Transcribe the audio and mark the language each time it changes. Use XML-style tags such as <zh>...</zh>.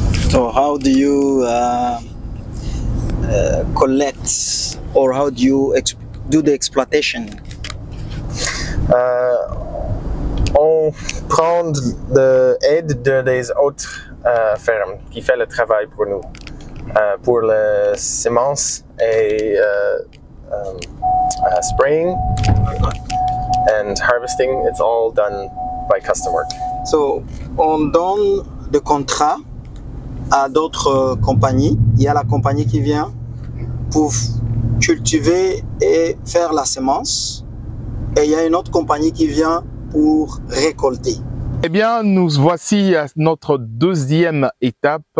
<en>So how do you collect or how do you do the exploitation?</en> <fr>On prend de l'aide des autres fermes qui font le travail pour nous. Pour les semences et</fr> <en>spraying and harvesting, it's all done by custom work.</en> <fr>So, on donne des contrats à d'autres compagnies. Il y a la compagnie qui vient pour cultiver et faire la semence. Et il y a une autre compagnie qui vient pour récolter. Eh bien, nous voici à notre deuxième étape.</fr>